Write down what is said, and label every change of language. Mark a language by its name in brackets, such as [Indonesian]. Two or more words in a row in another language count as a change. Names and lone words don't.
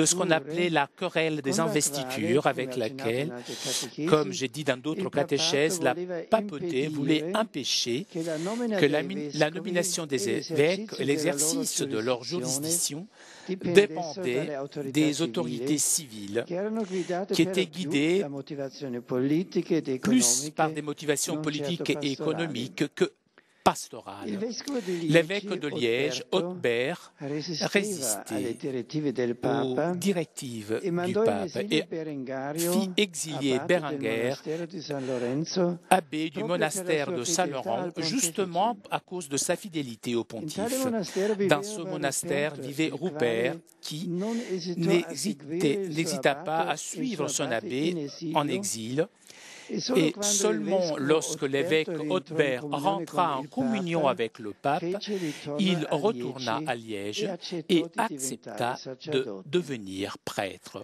[French] ce qu'on appelait la querelle des investitures, avec laquelle, comme j'ai dit dans d'autres catéchèses, la papauté voulait empêcher que la nomination des évêques et l'exercice de leur juridiction dépendaient des autorités civiles qui étaient guidées plus par des motivations politiques et économiques que pastorales. L'évêque de Liège, Audebert, résistait aux directives du pape et fit exilier Berenguer, abbé du monastère de Saint-Laurent, justement à cause de sa fidélité au pontife. Dans ce monastère vivait Rupert, qui n'hésita pas à suivre son abbé en exil. Et seulement lorsque l'évêque Audebert rentra en communion avec le pape, il retourna à Liège et accepta de devenir prêtre.